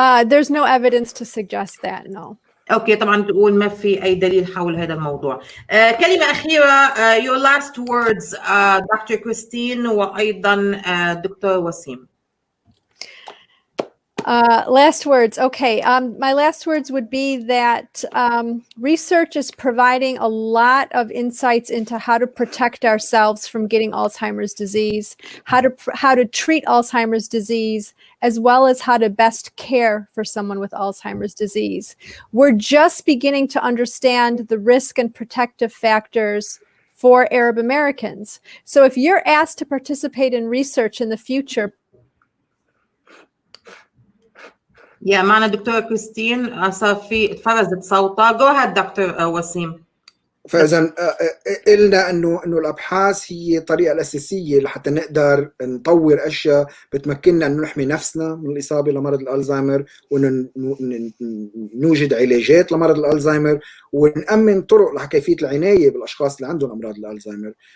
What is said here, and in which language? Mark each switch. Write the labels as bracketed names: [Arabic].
[English] There's no evidence to suggest that, no. [Arabic] اوكي طبعا تقول ما في اي دليل حول هذا الموضوع. كلمه اخيره، [English] your last words [Arabic] دكتور كريستين وايضا دكتور وسيم. [English] Last words. Okay. My last words would be that research is providing a lot of insights into how to protect ourselves from getting Alzheimer's disease, how to treat Alzheimer's disease, as well as how to best care for someone with Alzheimer's disease. We're just beginning to understand the risk and protective factors for Arab Americans. So if you're asked to participate in research in the future, [Arabic] يا معنا دكتورة كريستين صار في اتفرزت صوتها. جو هاد دكتور وسيم. فاذا قلنا انه الابحاث هي الطريقه الاساسيه لحتى نقدر نطور اشياء بتمكننا انه نحمي نفسنا من الاصابه لمرض الالزهايمر، وانه نوجد علاجات لمرض الالزهايمر، ونأمن طرق لكيفيه العنايه بالاشخاص اللي عندهم امراض الالزهايمر.